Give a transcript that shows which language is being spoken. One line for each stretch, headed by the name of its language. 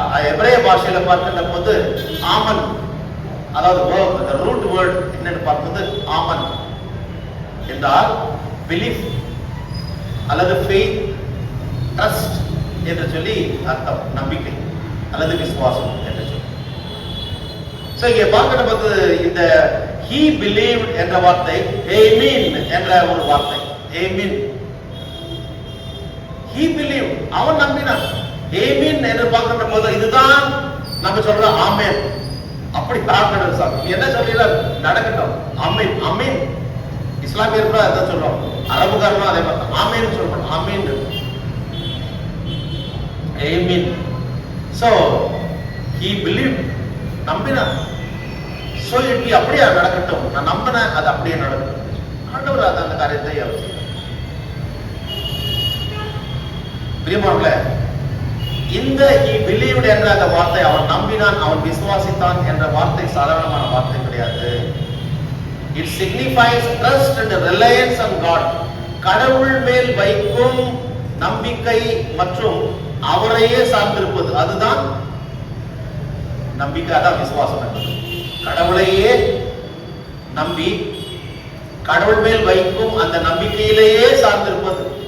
Tamil: எபிரேய பாஷையில பார்க்கின்ற போது ஆமன், அதாவது ரூட் வேர்ட் என்னன்னு பார்ப்பது ஆமன் என்றால் பிலீஃப் அல்லது ஃபெய்த், ட்ரஸ்ட் என்று சொல்லி அர்த்தம், நம்பிக்கை அல்லது விசுவாசம் என்று சொல்லி. சோ இங்க பார்க்கிற போது இந்த
English: he believed
Tamil: என்ற வார்த்தை amen என்ற ஒரு வார்த்தை.
English: amen, he believed,
Tamil: அவன் நம்பினான். amen என்று பார்க்கின்ற போது இதுதான் நம்ம சொல்ற ஆமென். அப்படி பார்க்கணும் சார், என்ன சொல்றீங்க நடக்கட்டும், ஆமென் ஆமென். இஸ்லாமியர்கள் அதான் சொல்றோம், அரபுக்காரனும் அதே மாதிரி ஆமென் சொல்றோம், ஆமென் ஆமென்.
English: So he believed,
Tamil: நம்பினான்.
English: So it
Tamil: அப்படியே நடக்கட்டும், நான் நம்பினேன், அது அப்படியே நடக்கும். ஆண்டவர் அந்த காரியத்தை அவர் பிரியமானவர்களே, இந்த
English: he believed
Tamil: என்ற அந்த வார்த்தை, அவன் நம்பினான், அவன் விசுவாசித்தான் என்ற வார்த்தை சாதாரணமான வார்த்தை கிடையாது.
English: It signifies trust and reliance on God.
Tamil: கடவுள் மேல் வைக்கும் நம்பிக்கை மற்றும் அவரையே சார்ந்திருப்பது, அதுதான் நம்பிக்கை, அதான் விசுவாசம் என்பது. கடவுளையே நம்பி கடவுள் மேல் வைக்கும் அந்த நம்பிக்கையிலேயே சார்ந்திருப்பது.